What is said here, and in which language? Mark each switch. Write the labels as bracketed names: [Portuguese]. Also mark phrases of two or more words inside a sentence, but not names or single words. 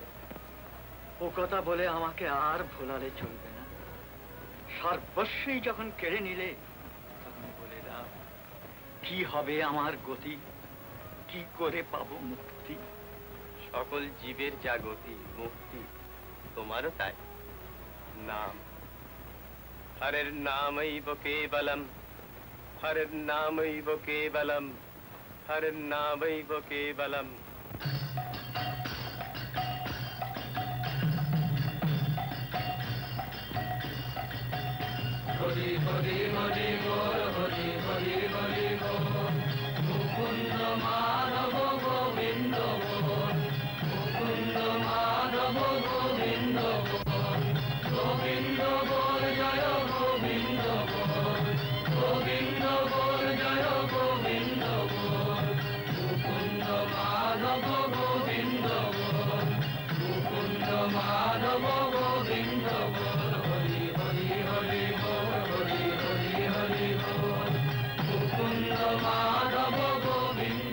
[Bangla] ও কথা বলে আমাকে আর ভোলালে চলবে না। সর্বস্বই যখন কেড়ে নিলে, তখন বলে দাও কি হবে আমার গতি, কি করে পাবো মুক্তি? সকল জীবের যা গতি মুক্তি, তোমারও তাই। [Sanskrit] नाम हरेर नामैव केवलम हरेर नामैव केवलम हरेर नामैव केवलम [Bangla] হরি হরি হরি বল হরি হরি হরি বল মুকুন্দ মাধব গোবিন্দ বল মুকুন্দ মাধব গোবিন্দ বল গোবিন্দ বল জয় গোবিন্দ বল গোবিন্দ বল জয় গোবিন্দ বল মুকুন্দ মাধব গোবিন্দ বল মুকুন্দ মাধব গোবিন্দ বল হরি হরি হরি বল হরি হরি হরি বল মুকুন্দ মাধব গোবিন্দ